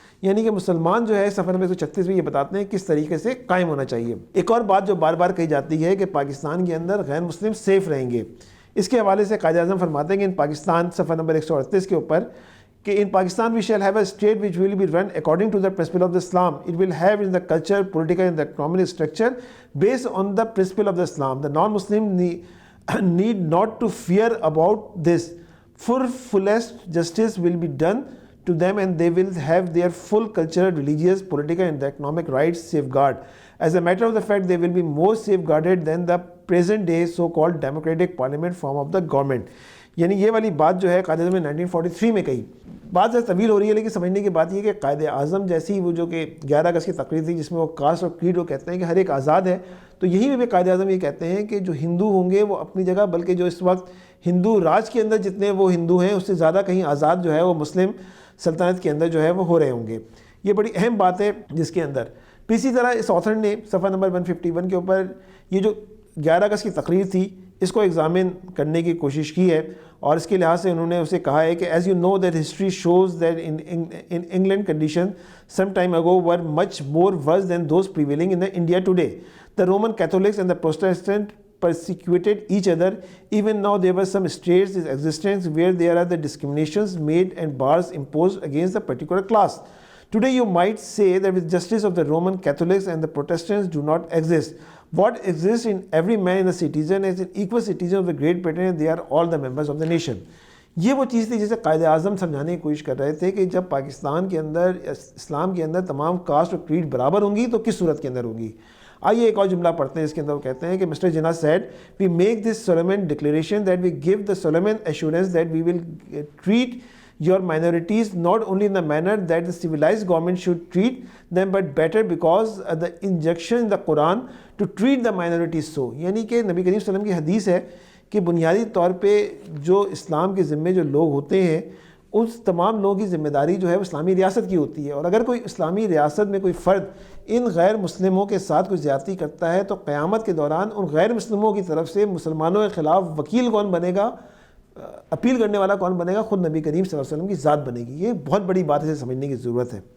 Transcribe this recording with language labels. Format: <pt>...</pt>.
<ur>یعنی کہ مسلمان جو ہے صفحہ نمبر 136 میں یہ بتاتے ہیں کس طریقے سے قائم ہونا چاہیے. ایک اور بات جو بار بار کہی جاتی ہے کہ پاکستان کے اندر غیر مسلم سیف رہیں گے. اس کے حوالے سے قائد اعظم فرماتے ہیں کہ ان پاکستان صفحہ نمبر 138 کے اوپر کہ</ur> <en>in Pakistan we shall have a state which will be run according to the principle of the Islam. It will have in the culture, political and the economic structure based on the principle of the Islam. The non-Muslim need not to fear about this. For fullest justice will be done to them, and they will have their full cultural, religious, political and economic rights safeguarded. As a matter of the fact, they will be more safeguarded than the present day so-called democratic parliament form of the government.</en> <ur>یعنی یہ والی بات جو ہے قائد اعظم نے 1943 میں کہی. بات زیادہ طویل ہو رہی ہے لیکن سمجھنے کی بات یہ کہ قائد اعظم جیسی وہ جو کہ 11 اگست کی تقریر تھی جس میں وہ کاسٹ اور کریڈ وہ کہتے ہیں کہ ہر ایک آزاد ہے, تو یہی بھی قائد اعظم یہ کہتے ہیں کہ جو ہندو ہوں گے وہ اپنی جگہ, بلکہ جو اس وقت ہندو راج کے اندر جتنے وہ ہندو ہیں اس سے زیادہ کہیں آزاد جو ہے وہ مسلم سلطنت کے اندر جو ہے وہ ہو رہے ہوں گے. یہ بڑی اہم بات ہے جس کے اندر پھر اسی طرح اس آتھر نے صفحہ نمبر 151 کے اوپر یہ جو 11 اگست کی تقریر تھی اس کو ایگزامن کرنے کی کوشش کی ہے, اور اس کے لحاظ سے انہوں نے اسے کہا ہے کہ</ur> <en>As you know that history shows that in England condition some time ago were much more worse than those prevailing in India today. The Roman Catholics and the Protestant persecuted each other. Even now there were some states in existence where there are the discriminations made and bars imposed against the particular class. Today you might say that the justice of the Roman Catholics and the Protestants do not exist. What exists in every man is a citizen as an equal citizen of the Great Britain, and they are all the members of the nation.</en> <ur>یہ وہ چیز تھی جسے قائد اعظم سمجھانے کی کوشش کر رہے تھے کہ جب پاکستان کے اندر اسلام کے اندر تمام کاسٹ اور کریڈ برابر ہوں گی تو کس صورت کے اندر ہوں گی. آئیے ایک اور جملہ پڑھتے ہیں. اس کے اندر وہ کہتے ہیں کہ</ur> <en>Mister Jinnah said, we make this solemn declaration that we give the solemn assurance that we will treat your minorities not only in the manner that the civilized government should treat them but better because the injunction in the Quran to treat the minorities so.</en> <ur>یعنی کہ نبی کریم صلی اللہ علیہ وسلم کی حدیث ہے کہ بنیادی طور پہ جو اسلام کے ذمے جو لوگ ہوتے ہیں اس تمام لوگوں کی ذمہ داری جو ہے وہ اسلامی ریاست کی ہوتی ہے, اور اگر کوئی اسلامی ریاست میں کوئی فرد ان غیر مسلموں کے ساتھ کوئی زیادتی کرتا ہے تو قیامت کے دوران ان غیر مسلموں کی طرف سے مسلمانوں کے خلاف وکیل کون بنے گا, اپیل کرنے والا کون بنے گا, خود نبی کریم صلی اللہ علیہ وسلم کی ذات بنے گی. یہ بہت بڑی بات ہے, اسے سمجھنے کی ضرورت ہے.</ur>